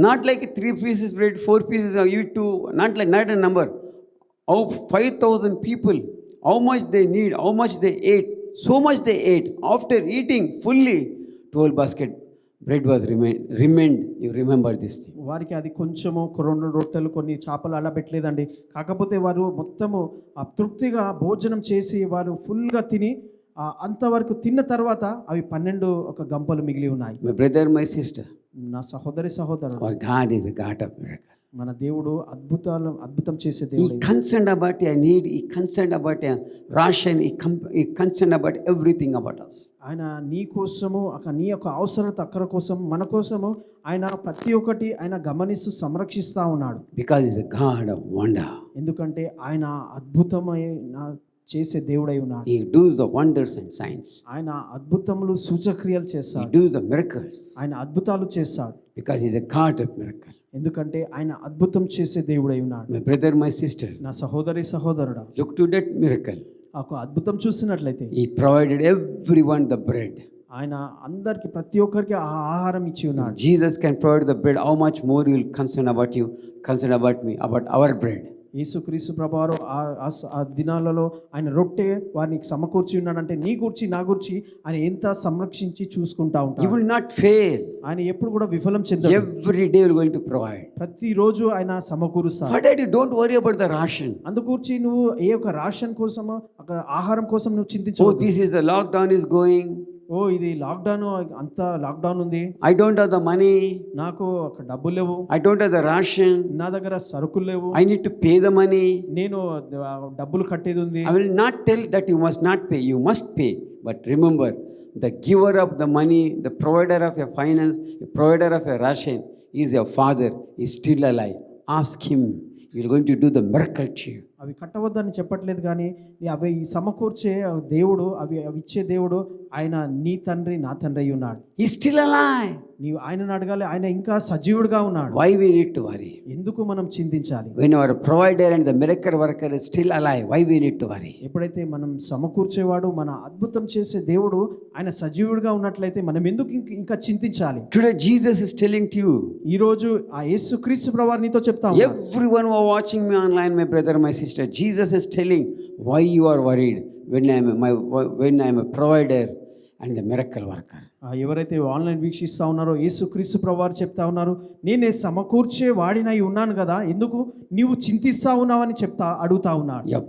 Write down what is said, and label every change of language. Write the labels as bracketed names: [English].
[English] Not like 3 pieces bread, 4 pieces of eat to, not a number. How 5,000 people, how much they need, how much they ate, so much they ate. After eating fully, 12 basket bread was remained. You remember this thing. [Telugu] వారికి అది కొంచెము 2 రొట్టెలు కొన్ని చేపలు అలా పెట్టలేదండి. కాకపోతే వారు మొత్తము తృప్తిగా భోజనం చేసి వారు ఫుల్గా తిని అంతవరకు తిన్న తర్వాత అవి 12 ఒక గంపలు మిగిలి ఉన్నాయి. [English] My brother, my sister, [Telugu] నా సహోదరుడు, [English] our God is a God of miracle. [Telugu] మన దేవుడు అద్భుతం చేసే దేవుడు. [English] He concerned about your need, he concerned about your ration, he concerned about everything about us. [Telugu] ఆయన నీ కోసము నీ యొక్క అవసరత అక్కర కోసం మన కోసము ఆయన ప్రతి ఒక్కటి ఆయన గమనిస్తూ సంరక్షిస్తూ ఉన్నాడు. [English] Because he is a God of wonder. [Telugu] ఎందుకంటే ఆయన అద్భుతమైన చేసే దేవుడై ఉన్నాడు. [English] He does the wonders and signs. [Telugu] ఆయన అద్భుతములు సూచక్రియలు చేస్తాడు. [English] He does the miracles. [Telugu] ఆయన అద్భుతాలు చేస్తాడు. [English] Because he is a God of miracle. [Telugu] ఎందుకంటే ఆయన అద్భుతం చేసే దేవుడై ఉన్నాడు. [English] My brother, my sister, [Telugu] నా సహోదరుడా, [English] look to that miracle. [Telugu] ఒక అద్భుతం చూసినట్లయితే [English] He provided everyone the bread. [Telugu] ఆయన అందరికి ప్రతి ఒక్కరికి ఆహారం ఇచ్చి ఉన్నాడు. [English] Jesus can provide the bread. How much more he will concern about you, concern about me, about our bread. [Telugu] యేసుక్రీస్తు ప్రభువారు ఆ దినాలలో ఆయన రొట్టె వారికి సమకూర్చి ఉన్నాడంటే నీ గురించి నా గురించి ఆయన ఎంత సంరక్షించి చూసుకుంటా ఉంటాడు. [English] He will not fail. [Telugu] ఆయన ఎప్పుడు కూడా విఫలం చెందడు. [English] Every day he will going to provide. [Telugu] ప్రతిరోజు ఆయన సమకూరుస్తాడు. [English] For that you don't worry about the ration. [Telugu] అందుకూర్చి నువ్వు ఏ ఒక రేషన్ కోసం ఆహారం కోసం నువ్వు చింతించవద్దు. [English] Oh, this is the lockdown is going. [Telugu] ఇది లాక్డౌన్ ఉంది. [English] I don't have the money. [Telugu] నాకు డబ్బులు లేవు. [English] I don't have the ration. [Telugu] నా దగ్గర సరుకులు లేవు. [English] I need to pay the money. [Telugu] నేను డబ్బులు కట్టేది ఉంది. [English] I will not tell that you must not pay. You must pay. But remember, the giver of the money, the provider of your finance, the provider of your ration is your father. He is still alive. Ask him. He is going to do the miracle to you. [Telugu] అవి కట్టవద్దని చెప్పట్లేదు కానీ అవి సమకూర్చే దేవుడు, అవి ఇచ్చే దేవుడు ఆయన నీ తండ్రి నా తండ్రి అయి ఉన్నాడు. [English] He's still alive. [Telugu] నీవు ఆయనను అడగాలి. ఆయన ఇంకా సజీవుడిగా ఉన్నాడు. [English] Why we need to worry? [Telugu] ఎందుకు మనం చింతించాలి? [English] When our provider and the miracle worker is still alive, why we need to worry? [Telugu] ఎప్పుడైతే మనం సమకూర్చేవాడు, మన అద్భుతం చేసే దేవుడు ఆయన సజీవుడిగా ఉన్నట్లయితే మనం ఎందుకు ఇంకా చింతించాలి? [English] Today Jesus is telling to you. [Telugu] ఈ రోజు ఆ యేసుక్రీస్తు ప్రభువు నీతో చెప్తా ఉన్నాడు. [English] Everyone who are watching me online, my brother, my sister, Jesus is telling why you are worried when I am a provider and the miracle worker. [Telugu] ఎవరైతే online వీక్షిస్తూ ఉన్నారో యేసుక్రీస్తు ప్రభువారు చెప్తా ఉన్నారు, నేనే సమకూర్చే వాడినై ఉన్నాను కదా, ఎందుకు నీవు చింతిస్తా ఉన్నావని అడుగుతా ఉన్నాడు.